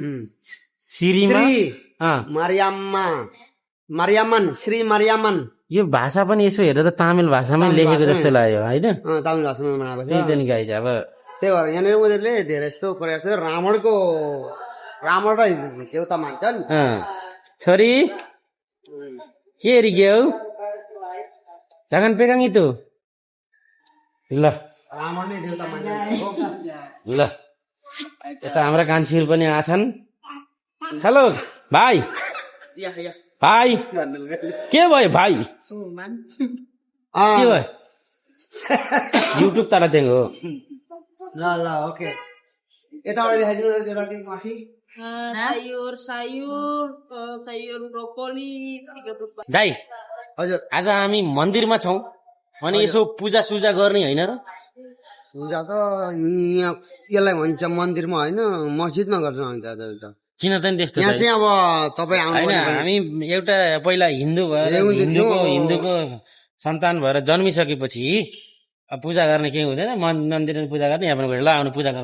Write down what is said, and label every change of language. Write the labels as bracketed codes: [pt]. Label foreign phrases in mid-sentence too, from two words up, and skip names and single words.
[ne] मारियामन श्री मारियामन यो भाषा पनि यसो हेर्दा त तामिल भाषामै लेखेको जस्तो लाग्यो होइन तामिल भाषामा बनाएको त्यही त नि गाइज अब त्यही भएर यहाँनिर उनीहरूले धेरै जस्तो प्रयास रावण र देउता मान्छन् छोरी के हेरिग्यौ [id] jangan pegang itu [ne] ल ल यता हाम्रा कान्छीहरू पनि आछन् हेलो भाइ भाइ के भयो भाइ के भयो युट्युब तारा देंगो ल ओके यताबाट देखाइदिनु माथि [id] sayur brokoli 30 [ne] दाइ हजुर आज हामी मन्दिरमा छौँ अनि यसो पूजा सुजा गर्ने होइन र पूजा त यहाँ यसलाई भन्छ मन्दिरमा होइन मस्जिदमा गर्छौँ हामी त किन त त्यस्तो यहाँ चाहिँ अब तपाईँ होइन हामी एउटा पहिला हिन्दू भएर हिन्दूको सन्तान भएर जन्मिसकेपछि पूजा गर्ने केही हुँदैन मन्दिरमा पूजा गर्ने यहाँ पनि ल आउनु पूजा गर्नु